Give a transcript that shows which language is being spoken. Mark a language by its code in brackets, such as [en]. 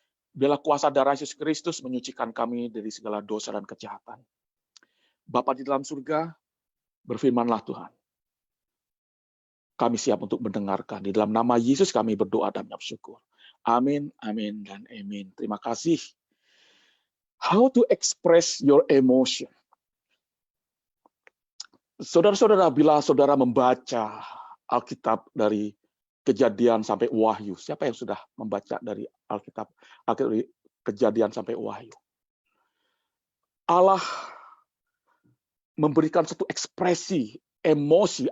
[id] Bila kuasa darah Yesus Kristus menyucikan kami dari segala dosa dan kejahatan. Bapa di dalam surga, berfirmanlah Tuhan. Kami siap untuk mendengarkan. Di dalam nama Yesus kami berdoa dan bersyukur. Amin, amin, dan amin. Terima kasih. [en] How to express your emotion. [id] Saudara-saudara, bila saudara membaca Alkitab dari Kejadian sampai Wahyu, siapa yang sudah membaca dari Alkitab dari Kejadian sampai Wahyu? Allah memberikan satu ekspresi, emosi.